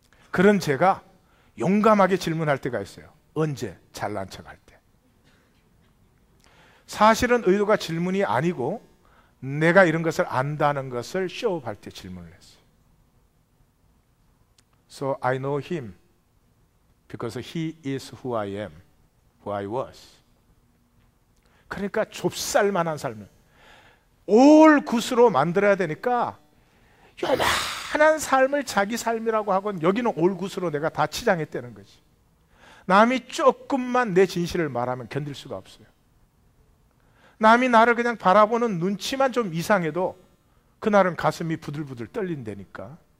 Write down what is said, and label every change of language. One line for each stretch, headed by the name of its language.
Korean: 그런 제가 용감하게 질문할 때가 있어요. 언제? 잘난 척할 때. 사실은 의도가 질문이 아니고 내가 이런 것을 안다는 것을 쇼업할 때 질문을 했어요.
English: So I know him because he is who I am, who I was.
Korean: 그러니까 좁쌀만한 삶을 올 굿으로 만들어야 되니까 편한 삶을 자기 삶이라고 하고는 여기는 올굿으로 내가 다 치장했다는 거지. 남이 조금만 내 진실을 말하면 견딜 수가 없어요. 남이 나를 그냥 바라보는 눈치만 좀 이상해도 그날은 가슴이 부들부들 떨린다니까.